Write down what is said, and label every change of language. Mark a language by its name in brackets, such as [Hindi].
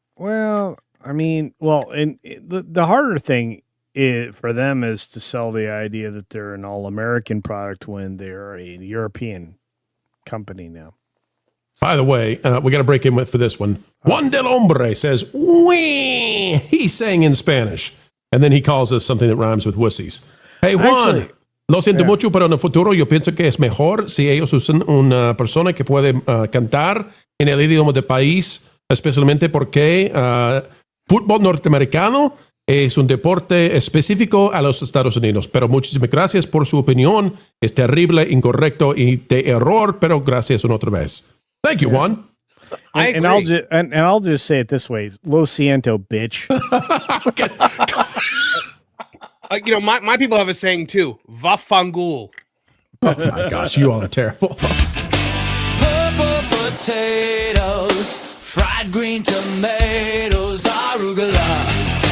[English] Well, I mean, and the harder thing for them is to sell the idea that they're an all-American product when they're a European company now. By the way, we got to break in for this one. Juan del Hombre says, "Wee." He's saying in Spanish, and then he calls us something that rhymes with wussies. [Spanish] Hey, Juan, lo siento mucho, pero en el futuro yo pienso que es mejor si ellos usan una persona que puede cantar en el idioma del país, especialmente porque fútbol norteamericano es un deporte específico a los Estados Unidos. Pero muchísimas gracias por su opinión. Es terrible, incorrecto y de error, pero gracias una otra vez. [English] Thank you, Juan. And I'll just say it this way: [Spanish] Lo siento, [English] bitch. My people have a saying too. [Italian] Va fangul. [English] Oh my gosh, you all are terrible. Purple potatoes, fried green tomatoes, arugula.